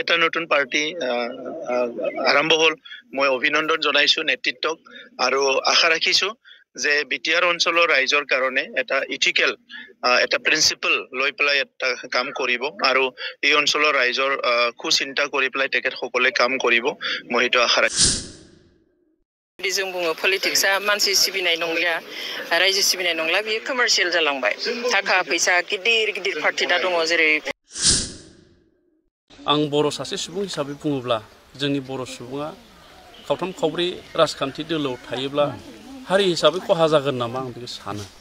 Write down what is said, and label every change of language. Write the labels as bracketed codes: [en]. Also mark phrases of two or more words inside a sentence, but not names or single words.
[as] এটা নতুন পাৰ্টি আৰম্ভ হ'ল মই অভিনন্দন জনাইছো নেতৃত্বক আৰু আশা ৰাখিছো যে বিটিআৰ অঞ্চলৰ ৰাইজৰ কাৰণে এটা ইথিকেল এটা প্ৰিন্সিপল লৈ পেলাই এটা কাম কৰিব আৰু এই অঞ্চলৰ ৰাইজৰ চিন্তা কৰি পেলাই তেখেতসকলে কাম কৰিব মই সেইটো আশা ৰাখিছো [brx] जों बुङो पलिटिक्सआ मानसि सिबिनाय नंलिया रायजो सिबिनाय नंला बियो कमार्शियल जालांबाय थाखा फैसा गिदिर गिदिर पार्टी दा दङ जेरै आं बर' सासे सुबुं हिसाबै बुङोब्ला जोंनि बर' सुबुङा खावथाम खावब्रै राजखान्थि दोलोआव थायोब्ला हारि हिसाबै खहा जागोन नामा आं बेखौ सानो